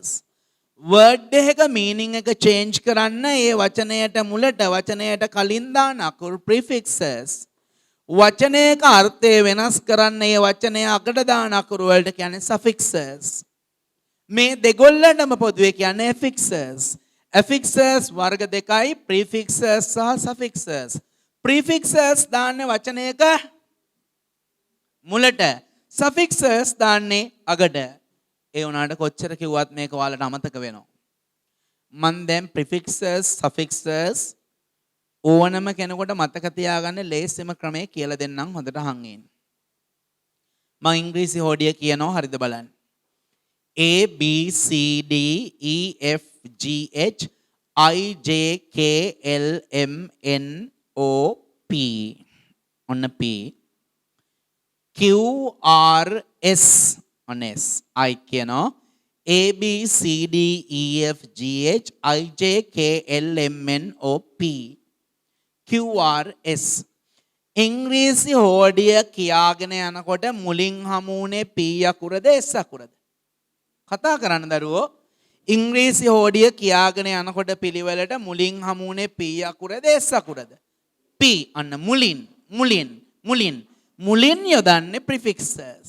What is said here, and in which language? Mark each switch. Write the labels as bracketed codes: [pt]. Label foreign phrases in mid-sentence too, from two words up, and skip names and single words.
[si] word එක meaning එක change කරන්න ඒ වචනයට මුලට වචනයට කලින් දාන අකුරු prefixes. වචනයක අර්ථය වෙනස් කරන්න ඒ වචනය අගට දාන අකුරු වලට කියන්නේ suffixes. මේ දෙගොල්ලටම පොදුවේ කියන්නේ affixes. affixes වර්ග දෙකයි prefixes සහ suffixes. prefixes දාන්නේ වචනයක මුලට, suffixes දාන්නේ අගට. ඒ වුණාට කොච්චර කිව්වත් මේක ඔයාලට අමතක වෙනවා. මම දැන් [en] prefixes suffixes [si] ඕනම කෙනෙකුට මතක තියාගන්න ලේසිම ක්‍රමය කියලා දෙන්නම් හොඳට අහන් ඉන්න. මම ඉංග්‍රීසි හොඩිය කියනවා හරිද බලන්න. [en] A B C D E F G H I J K L M N O P ඔන්න P Q R S on S I කියනවා A B C D E F G H I J K L M N O P Q R S [si] ඉංග්‍රීසි හෝඩිය කියාගෙන යනකොට මුලින් හමුුනේ P අකුරද S අකුරද? කතා කරන්න දරුවෝ ඉංග්‍රීසි හෝඩිය කියාගෙන යනකොට පිළිවෙලට මුලින් හමුුනේ P අකුරද S අකුරද? P අන්න මුලින් යොදන්නේ prefixes.